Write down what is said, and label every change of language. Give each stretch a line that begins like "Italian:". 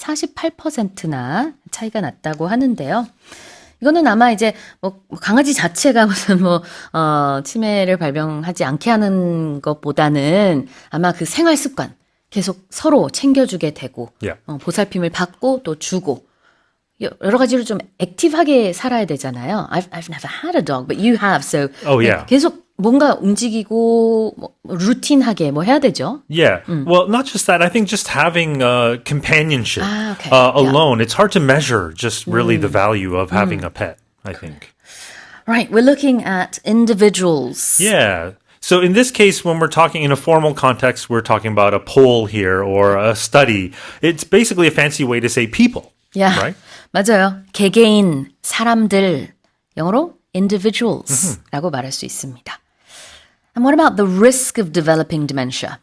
Korean: 48%나 차이가 났다고 하는데요. 이거는 아마 이제 강아지 자체가 무슨 치매를 발병하지 않게 하는 것보다는 아마 그 생활 습관 계속 서로 챙겨주게 되고 보살핌을 받고 또 주고 여러 가지로 좀 액티브하게 살아야 되잖아요.
English: I've never had a dog, but you have, so
Korean: 계속 뭔가 움직이고 루틴하게 해야 되죠.
English: Yeah. Well, not just that. I think just having companionship alone, it's hard to measure just really the value of having a pet, I think. Right. We're looking at individuals. Yeah. So in this case, when we're talking in a formal context, we're talking about a poll here or a study. It's basically a fancy way to say people. Yeah. Right?
Korean: 맞아요. 개개인, 사람들, 영어로 individuals라고 말할 수 있습니다.
English: And what about the risk of developing dementia?